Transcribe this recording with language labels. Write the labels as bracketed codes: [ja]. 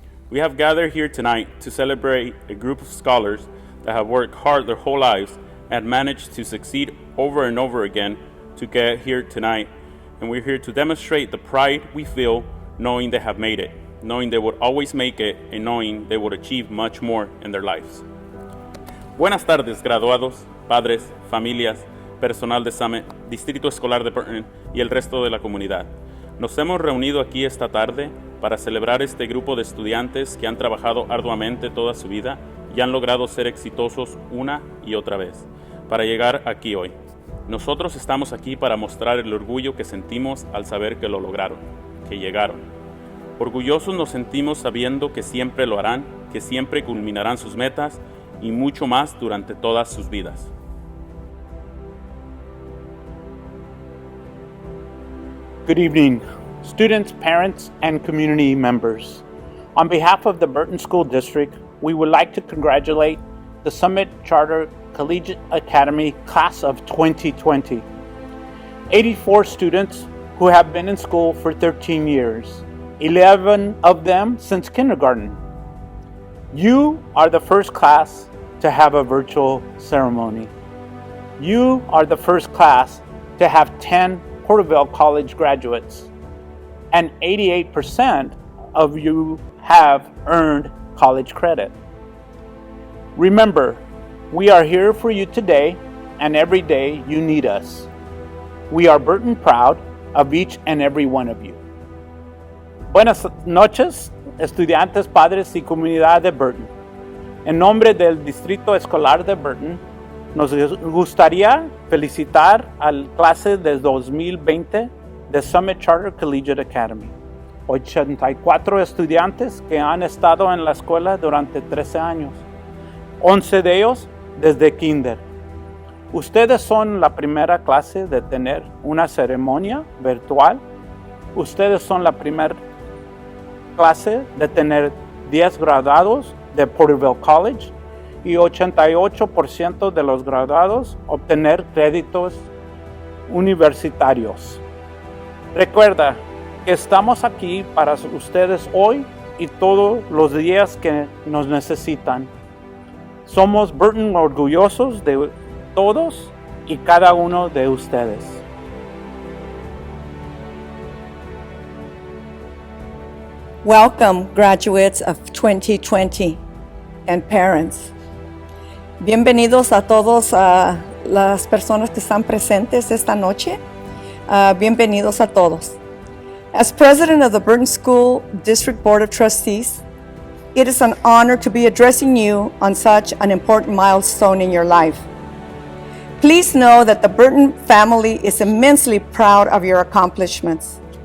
[en] We have gathered here tonight to celebrate a group of scholars that have worked hard their whole lives and managed to succeed over and over again to get here tonight. And we're here to demonstrate the pride we feel knowing they have made it, knowing they would always make it, and knowing they would achieve much more in their lives. [es] Buenas tardes, graduados, padres, familias, personal de Summit, Distrito Escolar de Burton y el resto de la comunidad. Nos hemos reunido aquí esta tarde para celebrar este grupo de estudiantes que han trabajado arduamente toda su vida y han logrado ser exitosos una y otra vez, para llegar aquí hoy. Nosotros estamos aquí para mostrar el orgullo que sentimos al saber que lo lograron, que llegaron. Orgullosos nos sentimos sabiendo que siempre lo harán, que siempre culminarán sus metas y mucho más durante todas sus vidas. [en] Good evening, students, parents, and community members. On behalf of the Burton School District, we would like to congratulate the Summit Charter Collegiate Academy Class of 2020. 84 students who have been in school for 13 years, 11 of them since kindergarten. You are the first class to have a virtual ceremony. You are the first class to have 10 Porterville College graduates, and 88% of you have earned college credit. Remember, we are here for you today and every day you need us. We are Burton proud of each and every one of you. [es] Buenas noches, estudiantes, padres y comunidad de Burton. En nombre del Distrito Escolar de Burton, nos gustaría felicitar al clase de 2020 de Summit Charter Collegiate Academy. 84 estudiantes que han estado en la escuela durante 13 años. 11 de ellos desde kinder. Ustedes son la primera clase de tener una ceremonia virtual. Ustedes son la primera clase de tener 10 graduados de Porterville College y 88% de los graduados obtener créditos universitarios. Recuerda que estamos aquí para ustedes hoy y todos los días que nos necesitan. Somos Burton orgullosos de todos y cada uno de ustedes. [en] Welcome, graduates of 2020 and parents. [es] Bienvenidos a todos las personas que están presentes esta noche. Bienvenidos a todos. [en] As president of the Burton School District Board of Trustees, it is an honor to be addressing you on such an important milestone in your life. Please know that the Burton family is immensely proud of your accomplishments.